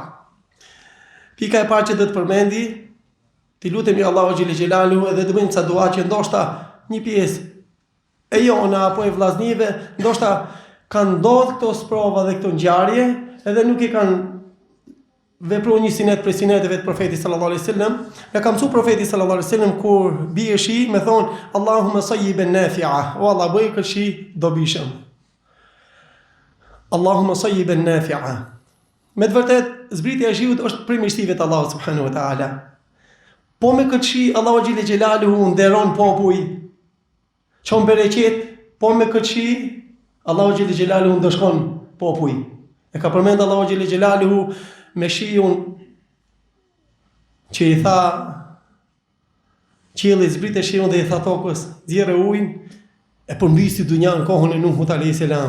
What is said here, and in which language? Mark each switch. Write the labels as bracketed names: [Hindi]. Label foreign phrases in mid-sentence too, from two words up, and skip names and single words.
[Albanian] Pika e parë që do të përmendi, ti lutemi [Arabic] الله جل جلاله [Albanian] edhe të bëjmë ca dua që ndoshta një pjesë e jona apo e vllaznive, ndoshta kanë ndodhur këto sprova dhe këto ngjarje, edhe nuk i kanë vepruar një sinet për sineteve të profetit [Arabic] صلى الله عليه وسلم. [Albanian] Ne kam thënë profeti [Arabic] صلى الله عليه وسلم [Albanian] kur bie shi, më thon [Arabic] اللهم صيبا نافعا, [Albanian] o Allah bëj këtë shi dobishëm. [Arabic] اللهم صيبا نافعا. [Albanian] Me të vërtet, zbritja e shiut është prej mirësive të Allahut [Arabic] سبحانه وتعالى. [Albanian] Po me këtë shi [Arabic] الله جل جلاله [Albanian] nderon popull, çon bereqet, po me këtë shi [Arabic] الله جل جلاله [Albanian] ndeshkon popull. E ka përmend [Arabic] الله جل جلاله [Albanian] me shiun që i tha qielli zbrite shiun dhe i tha tokës nxjerrë ujin e përmbisi dunjan kohën e Nuhut [Arabic] عليه السلام.